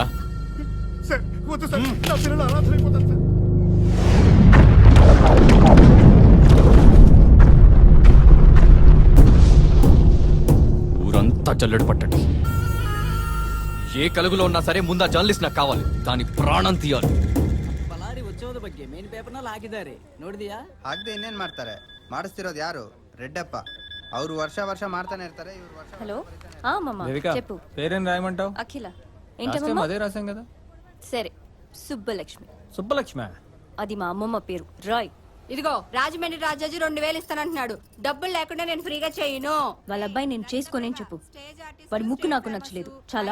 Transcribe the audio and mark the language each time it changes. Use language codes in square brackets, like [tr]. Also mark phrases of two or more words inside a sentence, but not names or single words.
[te] సార్ వద్దు సార్, నా పిల్లలు అనాథలైపోతారు సార్. ఊరంతా జల్లెడు పట్టండి. ఏ కలుగులో ఉన్నా సరే ముందు ఆ ಜರ್ನಲಿಸ್ಟ್ నాకు ಕಾవాలి. దాని ప్రాణం తీయాలి. [kn] ಬಳ್ಳಾರಿ ಉತ್ಸವದ ಬಗ್ಗೆ ಮೇನ್ ಪೇಪರ್ನಲ್ಲಿ ಹಾಕಿದ್ದಾರೆ, ನೋಡಿದ್ಯಾ? ಹಾಕ್ದೆ ಇನ್ನೇನ್ ಮಾಡ್ತಾರೆ? ಮಾಡಿಸ್ತಿರೋದು ಯಾರು? ರೆಡ್ಡಪ್ಪ. ಅವ್ರು ವರ್ಷ ವರ್ಷ ಮಾಡ್ತಾನೆ ಇರ್ತಾರೆ. ಇವ್ರು ವರ್ಷ [te] హలో మమ్మ చెప్పు. పేరేం రాయమంటావు? అఖిల. లాస్ట్ ఏంటి టైం మమ్మ? అదే రాసాం కదా. సరే, సుబ్బలక్ష్మి. సుబ్బలక్ష్మి. అది మా అమ్మమ్మ పేరు. రాయ్. ఇదిగో రాజమండ్రి రాజాజీ 2000 ఇస్తానంటున్నాడు. డబ్బులు లేకుండా నేను ఫ్రీగా చేయను. వాళ్ళ అబ్బాయి నేను చేసుకోనేని చెప్పు. వాడి ముక్కు నాకు నచ్చలేదు. చాలా.